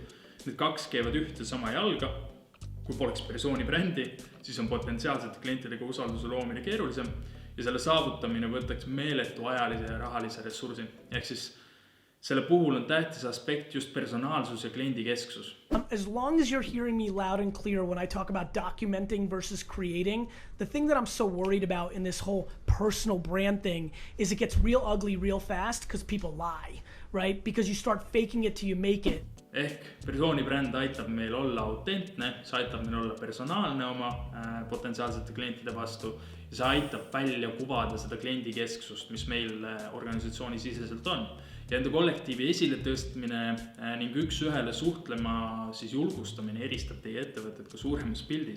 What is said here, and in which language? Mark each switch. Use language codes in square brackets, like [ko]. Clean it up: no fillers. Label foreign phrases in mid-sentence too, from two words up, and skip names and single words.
[et] Need kaks käivad ühte sama jalga. Kui poleks persoonibrändi, siis on potentsiaalsete klientidega usalduse loomine keerulisem ja selle saavutamine võtaks meeletu ajalise ja rahalise ressursi. Ehk siis selle puhul on tähtis aspekt just personaalsus ja kliendi kesksus. [en] As long as you're hearing me loud and clear when I talk about documenting versus creating, the thing that I'm so worried about in this whole personal brand thing is it gets real ugly real fast because people lie, right? Because you start faking it till you make it. [et] Ehk persoonibränd aitab meil olla autentne, see aitab meil olla personaalne oma potentsiaalsete klientide vastu ja see aitab välja kuvada seda kliendi kesksust, mis meil organisatsiooni siseselt on. Ja enda kollektiivi esile tõstmine ning üks ühele suhtlema siis julgustamine eristab teie ettevõtted ka suuremas pildis.